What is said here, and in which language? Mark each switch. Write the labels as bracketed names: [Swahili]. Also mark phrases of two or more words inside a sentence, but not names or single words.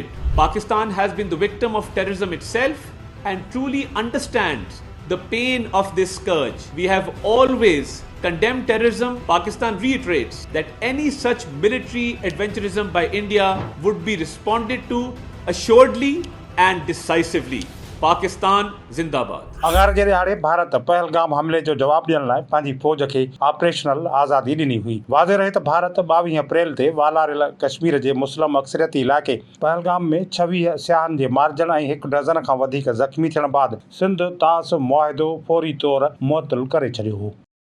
[English] Pakistan has been the victim of terrorism itself and truly understands the pain of this scourge. We have always condemned terrorism. Pakistan reiterates that any such military adventurism by India would be responded to assuredly and decisively. [Urdu] پاکستان زندہ باد. [Sindhi] अगार जे दिहाड़े भारत पहलगाम हमले जो जवाब ॾियण लाइ पंहिंजी फ़ौज खे ऑपरेशनल आज़ादी ॾिनी हुई। वाज़े रहे त भारत 22 अप्रैल ते वालारियल कश्मीर जे मुस्लिम अक्सरियती इलाइक़े पहलगाम में 26 सियाहनि जे मारिजण ऐं 1 डज़न खां वधीक ज़ख़्मी थियण बाद सिंध तास मुआहिदो फौरी तौर मुअतल करे छॾियो हो।